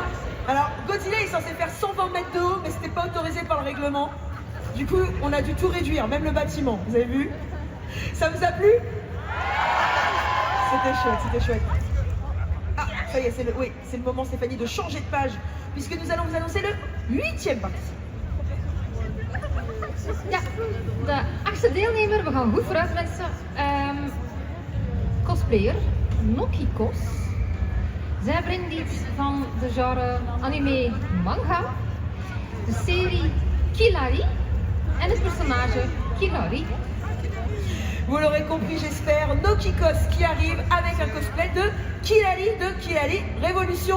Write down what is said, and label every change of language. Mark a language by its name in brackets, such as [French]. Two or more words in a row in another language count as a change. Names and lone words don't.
[French] Alors, Godzilla est censé faire 120 mètres de haut, mais c'était pas autorisé par le règlement. Du coup, on a dû tout réduire, même le bâtiment. Vous avez vu? Ça vous a plu? C'était chouette, c'était chouette. Ah, ça y est, c'est le moment, Stéphanie, de changer de page, puisque nous allons vous annoncer le 8e partie. [Dutch] Ja, de 8e deelnemer, we gaan goed vooruit mensen. Cosplayer, Nokikos. Zij brengt iets van de genre anime manga, de serie Killari en het personage Killari. [French] Vous l'aurez compris, j'espère, Nokikos qui arrive avec un cosplay de Killari Révolution.